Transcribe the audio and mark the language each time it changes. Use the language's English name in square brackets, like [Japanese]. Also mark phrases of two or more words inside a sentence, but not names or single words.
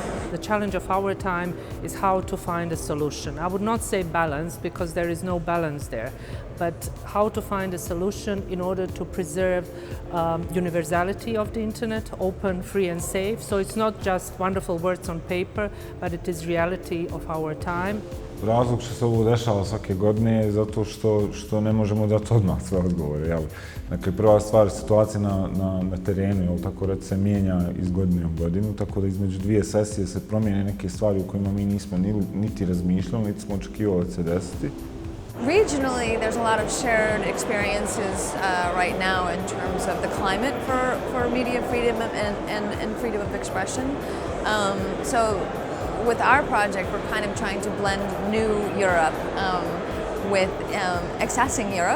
[English] The challenge of our time is how to find a solution. I would not say balance, because there is no balance there, but how to find a solution in order to preserve universality of the internet, open, free and safe. So it's not just wonderful words on paper, but it is reality of our time. [Bosnian] Razlog što se ovo dešava svake godine je zato što ne možemo dati odmah sve odgovore. Jel? Dakle, prva stvar, situacija na terenu, jel, tako reći, se mijenja iz godine u godinu, tako da između dvije sesije se promijene neke stvari u kojima mi nismo niti razmišljali, niti smo očekivali da će se desiti. [English] Regionally, there's a lot of shared experiences right now in terms of the climate for media freedom and freedom of expression. So with our project, we're kind of trying to blend new Europe with accessing Europe.